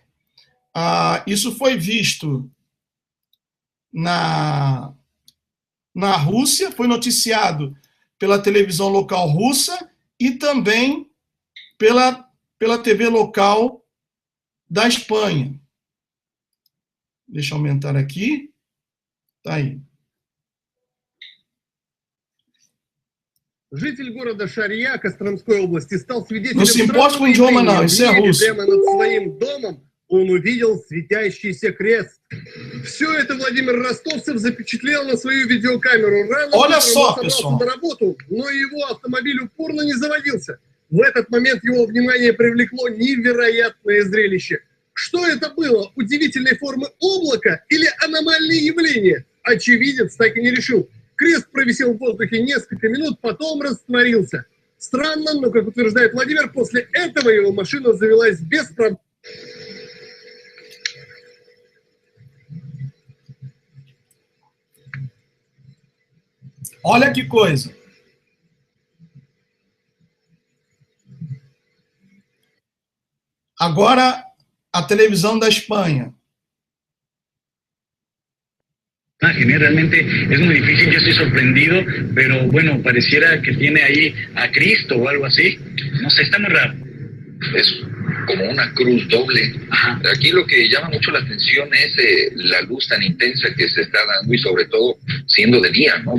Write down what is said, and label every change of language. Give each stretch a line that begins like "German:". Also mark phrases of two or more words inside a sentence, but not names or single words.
Portuguese: Isso foi visto na Rússia, foi noticiado pela televisão local russa e também pela TV local da Espanha. Deixa eu aumentar aqui. Tá aí.
Russian: Житель города Шарья Костромской области стал свидетелем странного явления. В небе прямо над своим домом он увидел светящийся крест. Все это Владимир Ростовцев запечатлел на свою видеокамеру. Рано утром он собрался на работу, но его автомобиль упорно не заводился. В этот момент его внимание привлекло невероятное зрелище. Что это было? Удивительной формы облако или аномальные явления? Очевидец так и не решил. Крест провисел в воздухе несколько минут, потом растворился. Странно, но, как утверждает Владимир, после этого его машина завелась без проблем.
Portuguese: Olha que coisa. Agora, a televisão da Espanha.
Spanish: Realmente es muy difícil, yo estoy sorprendido, pero bueno, pareciera que tiene ahí a Cristo o algo así. No sé, está muy raro. Es como una cruz doble. Ajá. Aquí lo que llama mucho la atención es la luz tan intensa que se está dando y sobre todo siendo de día, ¿no?